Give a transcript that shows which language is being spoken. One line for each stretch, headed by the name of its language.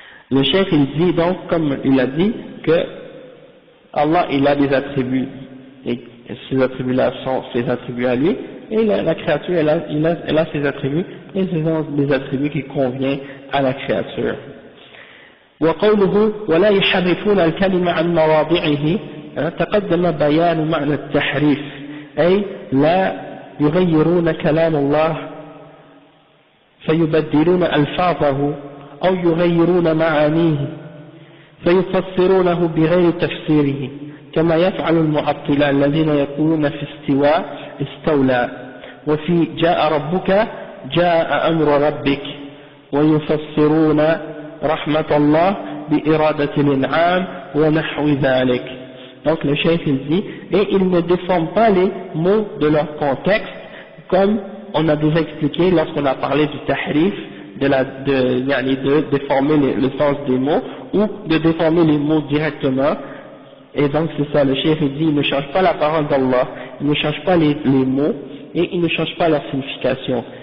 French: Le cheikh il dit donc, comme il a dit, que Allah il a des attributs, et ces attributs-là sont ses attributs à lui, et la créature elle a ses attributs, et ce sont des attributs qui conviennent à la créature.
Arabic: وقوله ولا يحرفون الكلمة عن مواضعه تقدم بيان معنى التحريف أي لا يغيرون كلام الله فيبدلون ألفاظه أو يغيرون معانيه فيفسرونه بغير تفسيره كما يفعل المعطلة الذين يقولون في استواء استولى وفي جاء ربك جاء أمر ربك ويفسرون رحمة الله بإرادة الإنعام ونحو ذلك.
French: Donc le cheikh il dit, et ils ne déforment pas les mots de leur contexte, comme on a déjà expliqué lorsqu'on a parlé du tahrif, de déformer le sens des mots, ou de déformer les mots directement. Et donc c'est ça, le cheikh il dit, il ne change pas la parole d'Allah, il ne change pas les mots, et il ne change pas leur signification.